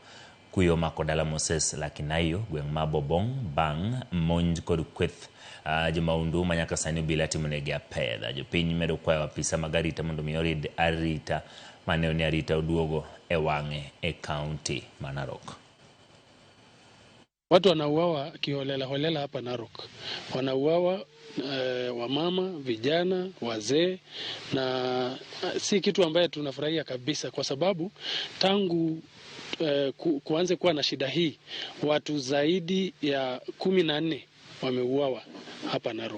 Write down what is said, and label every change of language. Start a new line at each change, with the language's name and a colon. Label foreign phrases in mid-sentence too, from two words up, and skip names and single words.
Luo (Kenya and Tanzania): Kuyo mako dala Moses Lakinayo gweng' ma Bobong bang' monj kod kweth joma undu manyaka sani obila timo negi apedha. Jopiny medo kwayo apisa mag arita mondo mi orid arita mane oni arita oduogo e wang'e e kaunti ma Narok.
Swahili: Watu wanauawa kiholela holela hapa Narok. Wanauawa wamama, vijana, wazee, na si kitu ambaye tunafurahia kabisa, kwa sababu tangu kuanze kuwa na shida hii watu zaidi ya 14 wameuawa hapa Narok.